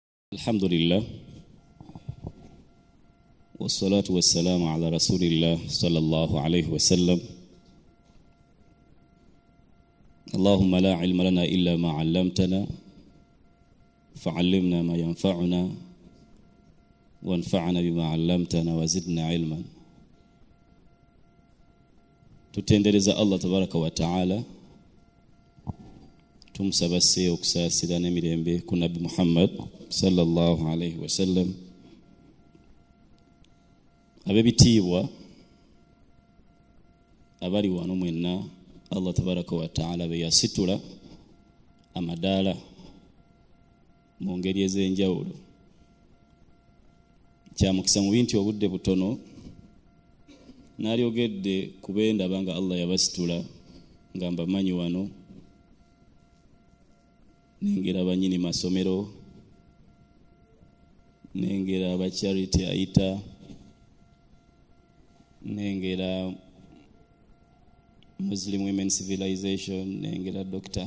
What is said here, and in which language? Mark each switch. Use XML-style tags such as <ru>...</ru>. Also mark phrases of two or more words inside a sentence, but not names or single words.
<ar>الحمد لله والصلاة والسلام على رسول الله صلى الله عليه وسلم. اللهم لا علم لنا إلا ما علمتنا فعلمنا ما ينفعنا وانفعنا بما علمتنا وزدنا علما.</ar> <lg>tutendereza</lg> <ar>الله تبارك وتعالى,</ar> <lg>tumusabase okusasira n'emirembe ku Nabi Muhammad</lg> <ar>صلى الله عليه وسلم.</ar> <lg>Abebitiibwa abali wano mwenna,</lg> <ar>الله تبارك وتعالى</ar> <lg>be yasitula amadaala mu ngeri ez'enjawulo. Kyamukisa mu bintu obudde butono nalyogedde kubenda banga Allah yabasitula nga mbamanyi wano, nengera abanyini masomero, nengera aba charity aita, nengera Muslim Women Civilization, nengera Dr.</lg>